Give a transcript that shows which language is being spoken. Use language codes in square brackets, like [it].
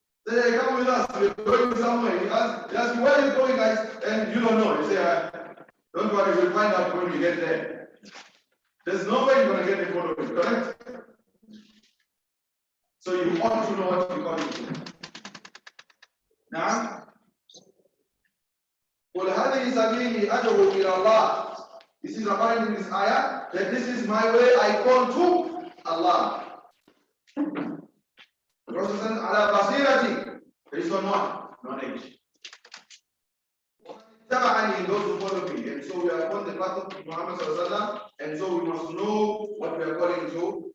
[en] Say, come with us, we're going somewhere. You ask you, where are you going, guys? And you don't know. You say, don't worry, we'll find out when we get there. There's no way you're going to get a photo of it, correct? So you ought to know what you're calling to. [ar] Now, قُلْ هَذِهِ سَبِيلِي أَدْعُو إِلَى اللَّهِ. [en] This is apparent in this ayah, that this is my way, I call to Allah. The Prophet says, [ar] عَلَى بَصِيرَةٍ, [en] based on what? Knowledge. تَبَعَنِي, those who follow me. And so we are upon the path of Muhammad sallallahu alaihi wasallam, and so we must know what we are calling to.